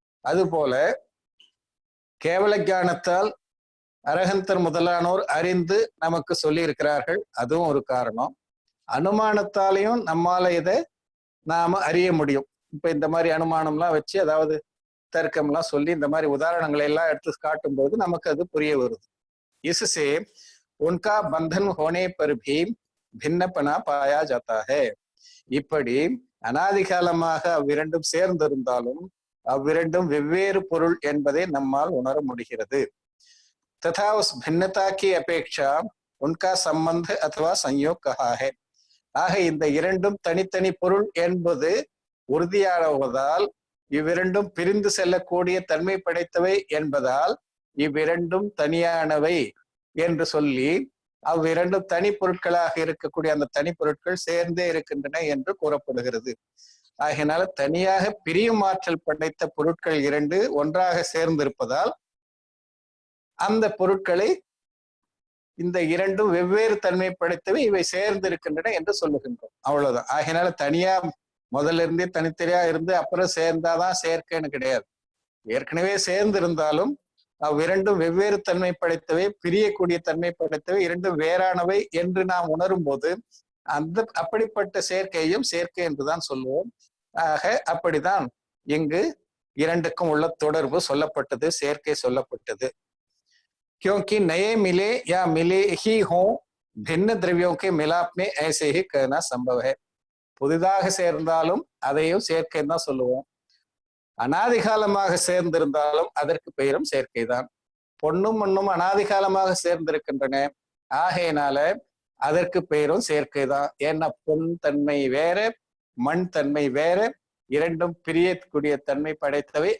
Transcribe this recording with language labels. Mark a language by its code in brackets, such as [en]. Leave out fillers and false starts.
[ta] அதுபோல கேவல ஞானத்தால் அரகந்தர் முதலானோர் அறிந்து நமக்கு சொல்லி இருக்கிறார்கள், அதுவும் ஒரு காரணம். அனுமானத்தாலையும் நம்மால இதை நாம அறிய முடியும். இப்ப இந்த மாதிரி அனுமானம்லாம் வச்சு, அதாவது தர்க்கம்லாம் சொல்லி இந்த மாதிரி உதாரணங்களை எல்லாம் எடுத்து காட்டும் போது நமக்கு அது புரிய வருது. [hi] इससे उनका बंधन होने पर भी भिन्नपना पाया जाता है. [ta] இப்படி அனாதி காலமாக அவ்விரண்டும் சேர்ந்திருந்தாலும் அவ்விரண்டும் வெவ்வேறு பொருள் என்பதை நம்மால் உணர முடிகிறது. [hi] तथा उस भिन्नता की अपेक्षा उनका संबंध अथवा संयोग कहा है. [ta] ஆக இந்த இரண்டும் தனித்தனி பொருள் என்பது உறுதியானதால் இவ்விரண்டும் பிரிந்து செல்லக்கூடிய தன்மை படைத்தவை என்பதால் இவ்விரண்டும் தனியானவை என்று சொல்லி அவ்விரண்டும் தனி பொருட்களாக இருக்கக்கூடிய அந்த தனி பொருட்கள் சேர்ந்தே இருக்கின்றன என்று கூறப்படுகிறது. ஆகையினால தனியாக பிரியும் ஆற்றல் படைத்த பொருட்கள் இரண்டு ஒன்றாக சேர்ந்திருப்பதால் அந்த பொருட்களை இந்த இரண்டும் வெவ்வேறு தன்மை படைத்தவை, இவை சேர்ந்து இருக்கின்றன என்று சொல்லுகின்றோம். அவ்வளவுதான். ஆகையினால தனியா முதல்ல இருந்தே தனித்தனியா இருந்து அப்புறம் சேர்ந்தாதான் சேர்க்கைன்னு கிடையாது. ஏற்கனவே சேர்ந்திருந்தாலும் அவ்விரண்டும் வெவ்வேறு தன்மை படைத்தவை, பிரியக்கூடிய தன்மை படைத்தவை, இரண்டும் வேறானவை என்று நாம் உணரும் போது அப்படிப்பட்ட சேர்க்கையும் சேர்க்கை என்றுதான் சொல்லுவோம். ஆக அப்படிதான் இங்கு இரண்டுக்கும் உள்ள தொடர்பு சொல்லப்பட்டது, சேர்க்கை சொல்லப்பட்டது. [hi] क्योंकि नए मिले या मिले ही हों भिन्न द्रव्यों के मिलाप में ऐसे ही कहना संभव है. [ta] புதிதாக சேர்ந்தாலும் அதையும் சேர்க்கைன்னு தான் சொல்லுவோம். அனாதி காலமாக சேர்ந்திருந்தாலும் அதற்கு பெயரும் சேர்க்கைதான். பொன்னும் மண்ணும் அனாதி காலமாக சேர்ந்திருக்கின்றன. ஆகையினால அதற்கு பெயரும் சேர்க்கைதான். ஏன்னா பொன் தன்மை வேற மண் தன்மை வேற, இரண்டும் பிரியக்கூடிய தன்மை படைத்தவை.